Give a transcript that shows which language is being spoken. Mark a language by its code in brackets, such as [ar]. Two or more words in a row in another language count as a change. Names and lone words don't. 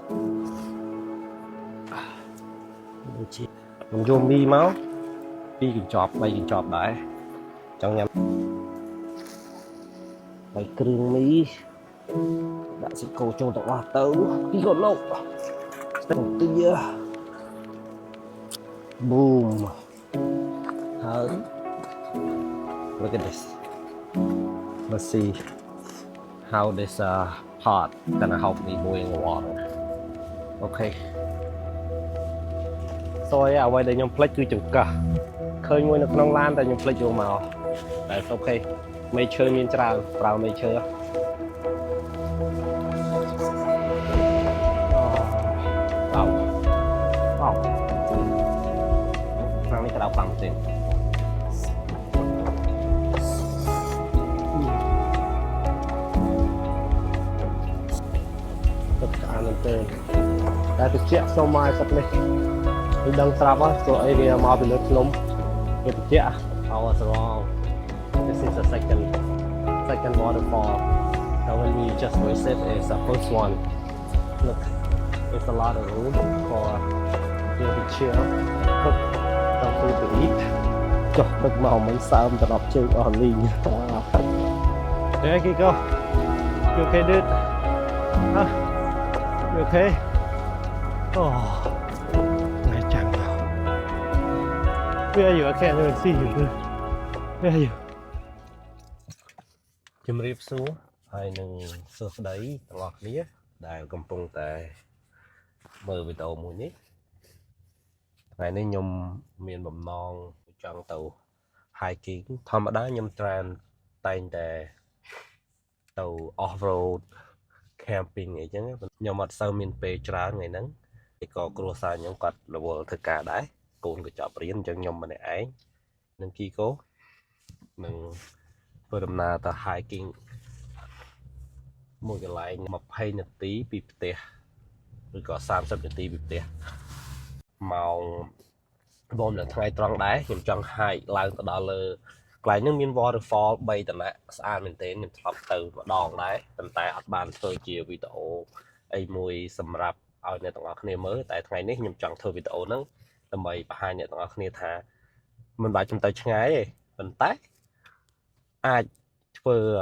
[km] ដូចជាខ្ញុំយកមីមក2កញ្ចប់3កញ្ចប់ដែរចង់ញ៉ាំហើយគ្រឿងមីដាក់សាច់គោចូលទាំងអស់ទៅពីក៏លោកស្ទឹងទា boom ហើយ [en] look at this let's see how this pot gonna help me boil the water okay [km] សយអ្វីដែលខ្ញុំផ្លិចគឺចង្កឹះឃើញមួយនៅក្នុងឡានតែខ្ញុំផ្លិចយកមកតែអូខេមេឈើមានច្រើនប្រើមេឈើ ខាងនេះក្តៅខ្លាំងទេទឹកស្អាតមែនទេតែត្រជាក់សុំមកទឹកនេះខ្ញុំដឹងស្រាប់ហើយព្រោះ អីវាមកពីលើភ្នំវាត្រជាក់ [en] I was wrong this is the second waterfall and when we just visit is the first one look there's a lot of room for you to chill cook some food to eat [km] ចុះទឹកមកមិនសើមទៅដល់ជើងអស់លីង [en] There you go you okay dude huh you okay oh Where are you? I can't even see you. Where are you? [km] ជំរាបសួរហើយនឹងសួស្តីទាំងអស់គ្នាដែលកំពុងតែមើលវីដេអូមួយ នេះថ្ងៃនេះខ្ញុំមានបំណងចង់ទៅ hiking ធម្មតាខ្ញុំតែងតែទៅ [en] off road camping [km] អីចឹងខ្ញុំអត់សូវមានពេលច្រើនថ្ងៃហ្នឹងឯក៏គ្រួសារខ្ញុំគាត់រវល់ធ្វើការដែរកូនក៏ចប់រៀនអញ្ចឹងខ្ញុំម្នាក់ឯងនឹងគីកូនឹងធ្វើដំណើរទៅ hiking មួយកន្លែង20នាទីពីផ្ទះឬក៏30នាទីពីផ្ទះម៉ោងបងនៅថ្ងៃត្រង់ដែរខ្ញុំចង់ hike ឡើងទៅដល់លើកន្លែងហ្នឹងមាន waterfall 3តំណាក់ស្អាតមែនទែនខ្ញុំធ្លាប់ទៅម្ដងដែរប៉ុន្តែអត់បានធ្វើជាវីដេអូអីមួយសម្រាប់ឲ្យអ្នកទាំងអស់គ្នាមើលតែថ្ងៃនេះខ្ញុំចង់ធ្វើវីដេអូហ្នឹងដើម្បីបង្ហាញអ្នកទាំងអស់គ្នាថាមិនបាច់ចំទៅឆ្ងាយទេប៉ុន្តែអាចធ្វើ